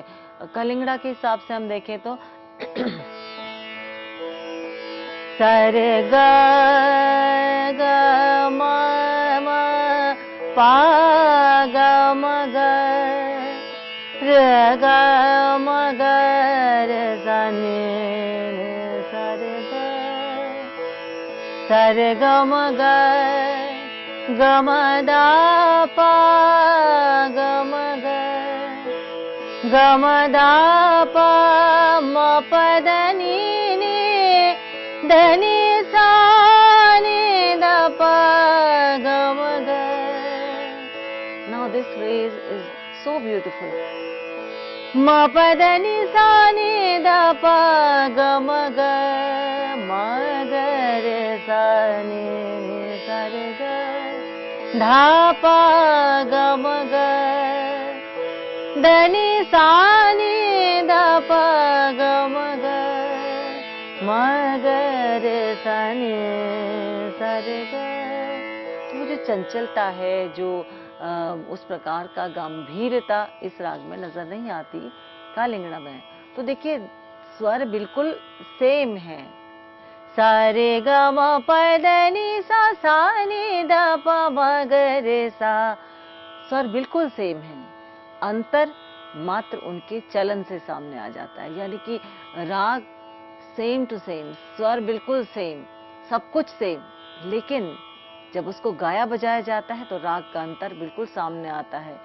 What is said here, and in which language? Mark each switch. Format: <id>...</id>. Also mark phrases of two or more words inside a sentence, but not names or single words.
<hi>कलिंगड़ा के हिसाब से हम देखें तो सरे ग ग म म पा ग म ग र ग म ग र सा नि सा रे ग सा रे ग म ग ग म दा पा ग म ग ग म दा पा म प द नि ध नि सा नि द प ग म ग.</hi> <en>Now this phrase is so beautiful.</en> <hi>म प द नि सा नि द प ग म ग म ग रे सा नि सा रे ग धा प ग म ग द नि सा नि द प ग म ग म ग रे सा नि सा रे ग. वो जो चंचलता है, जो उस प्रकार का गंभीरता इस राग में नजर नहीं आती कालिंगड़ा में. तो देखिए स्वर बिल्कुल सेम है. सा रे ग म प द नि सा सा नि द प म ग रे सा. स्वर बिल्कुल सेम है, अंतर मात्र उनके चलन से सामने आ जाता है. यानी कि राग</hi> <en>same to same,</en> <hi>स्वर बिल्कुल सेम, सब कुछ सेम, लेकिन जब उसको गाया बजाया जाता है तो राग का अंतर बिल्कुल सामने आता है.</hi>